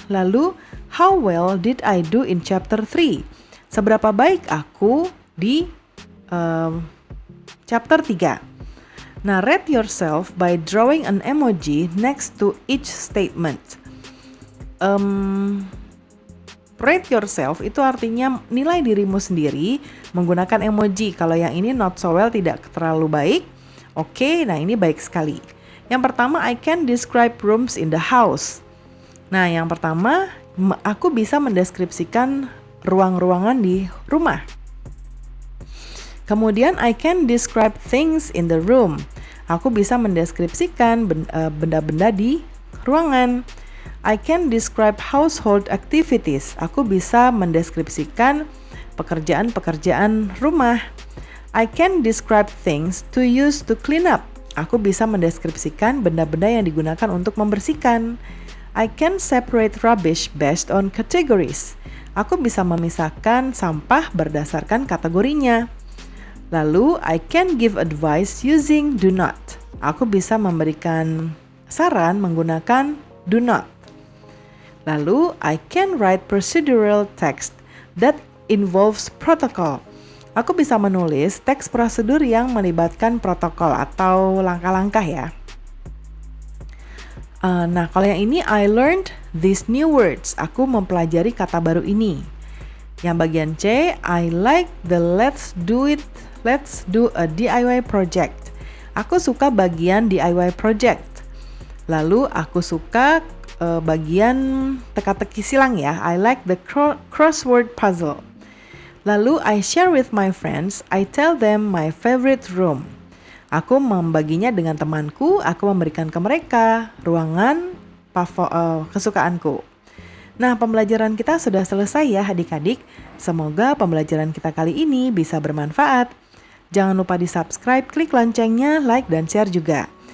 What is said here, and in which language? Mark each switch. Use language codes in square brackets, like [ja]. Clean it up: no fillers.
[id] Lalu, [en] how well did I do in chapter 3? [id] Seberapa baik aku di chapter 3. [en] Nah, rate yourself by drawing an emoji next to each statement. Rate yourself [id] itu artinya nilai dirimu sendiri menggunakan emoji. Kalau yang ini [en] not so well, [id] tidak terlalu baik. Oke, nah ini baik sekali. Yang pertama, [en] I can describe rooms in the house. [id] Nah, yang pertama, aku bisa mendeskripsikan ruang-ruangan di rumah. Kemudian, [en] I can describe things in the room. [id] Aku bisa mendeskripsikan benda-benda di ruangan. [en] I can describe household activities. [id] Aku bisa mendeskripsikan pekerjaan-pekerjaan rumah. [en] I can describe things to use to clean up. [id] Aku bisa mendeskripsikan benda-benda yang digunakan untuk membersihkan. [en] I can separate rubbish based on categories. [id] Aku bisa memisahkan sampah berdasarkan kategorinya. Lalu, [en] I can give advice using do not. [id] Aku bisa memberikan saran menggunakan [en] do not. [id] Lalu, [en] I can write procedural text that involves protocol. [id] Aku bisa menulis teks prosedur yang melibatkan protokol atau langkah-langkah ya. Nah, kalau yang ini, [en] I learned these new words. [id] Aku mempelajari kata baru ini. Yang bagian C, [en] I like the let's do a DIY project. [id] Aku suka bagian DIY project. Lalu, aku suka bagian teka-teki silang ya. [en] I like the crossword puzzle. [id] Lalu [en] I share with my friends. I tell them my favorite room. [id] Aku membaginya dengan temanku. Aku memberikan ke mereka ruangan kesukaanku. Nah, pembelajaran kita sudah selesai ya adik-adik. Semoga pembelajaran kita kali ini bisa bermanfaat. Jangan lupa di subscribe, klik loncengnya, like dan share juga.